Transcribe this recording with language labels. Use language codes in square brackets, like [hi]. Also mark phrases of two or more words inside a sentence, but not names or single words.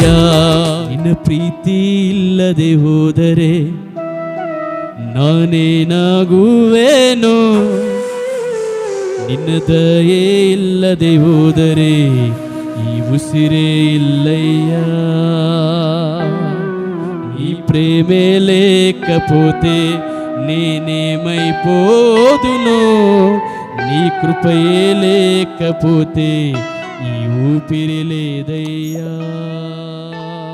[kn] ನಿನ್ನ ಪ್ರೀತಿ ಇಲ್ಲದೆ ಹೋದರೆ ನಾನೇನಾಗುವೆನೋ, ನಿನ್ನ ದಯೆ ಇಲ್ಲದೆ ಹೋದರೆ ಈ ಉಸಿರೇ ಇಲ್ಲಯ್ಯ. [te] ఈ ప్రేమే లేకపోతే నేనేమైపోదునో, నీ కృపయే లేకపోతే ఈ ఊపిరి లేదయ్యా.